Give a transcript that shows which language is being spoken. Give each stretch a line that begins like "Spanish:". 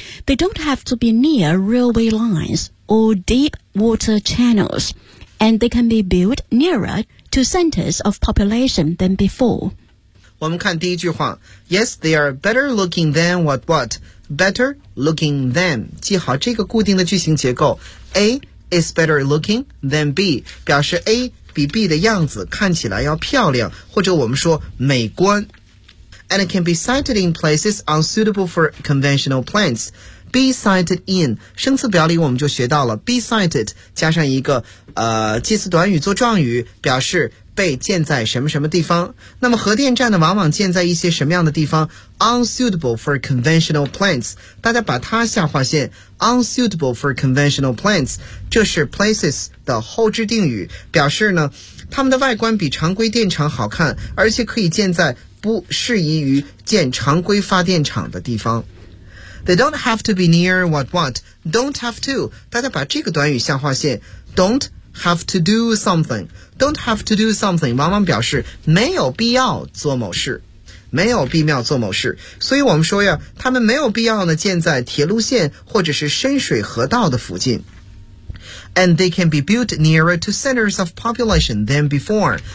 English: They don't have to be near railway lines or deep water channels, and they can be built nearer to centers of population than before.
Chinese: 我们看第一句话 Yes, they are better looking than what what?
English: Better looking than.
Chinese: 记好这个固定的句型结构 A. Is better looking than B 表示 A 比 B 的样子看起来要漂亮，或者我们说美观。
English: And it can be sited in places unsuitable for conventional plants.
Chinese: Be sited in 生词表里我们就学到了 Be sited 加上一个介词短语做状语，表示被建在什么什么地方。那么核电站呢往往建在一些什么样的地方 ? unsuitable for conventional plants, 大家把它下划线 ,unsuitable for conventional plants, 这是 places 的后置定语，表示呢它们的外观比常规电厂好看，而且可以建在不适宜于建常规发电厂的地方。
English: They don't have to be near what what, don't have to, 大家把这个短语下划线 ,don't,Have to do something. Don't have to do something.
Chinese: 往往表示没有必要做某事，没有必要做某事。所以我们说呀，他们没有必要呢建在铁路线或者是深水河道的附近。
English: And they can be built nearer to centers of population than before.